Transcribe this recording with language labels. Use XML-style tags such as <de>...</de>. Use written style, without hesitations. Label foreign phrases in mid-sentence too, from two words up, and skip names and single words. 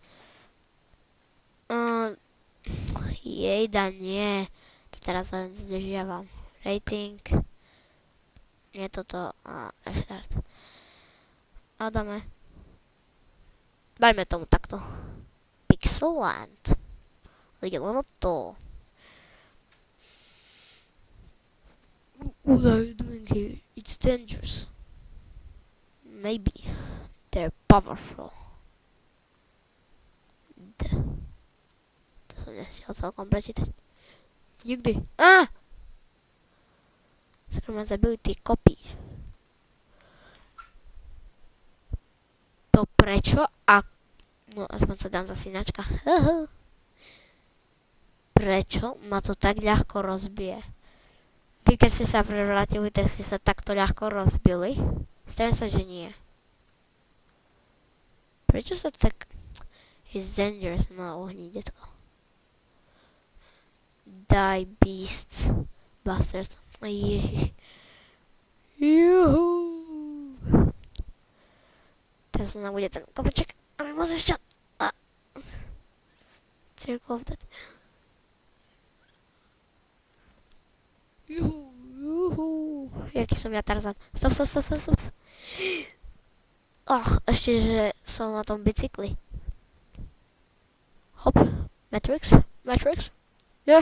<sk>Jejda, nie. To teraz len zdržiavam. Rating. Nie toto. Restart. A dáme. Dajme tomu takto. Pixelland. Ideme na to.</sk> <en>What are you doing here? It's dangerous. Maybe. They're powerful.</en> <sk>To som nestiel celkom prečítať. Nikdy. Skoro ma zabili tie kopy. To prečo? No aspoň sa dám zase ináčka. Prečo ma to tak ľahko rozbije? Vy keď ste sa prevrátili, tak ste sa takto ľahko rozbili. Stavím sa, že nie. Prečo sa tak...</sk> <en>It's dangerous. No,</en> <sk>uhni, detko.</sk> <en>Die beasts.</en> <sk>Bastards. Ježiš. Juhu. Teraz sa nám bude ten kopeček. A my môžeme ešte...</sk> <en>Circle of that.</en> <sk>Juhu. Jaký som ja Tarzan. Stop. Ešte, že som na tom bicykli. Hop. Matrix. Nie.</sk>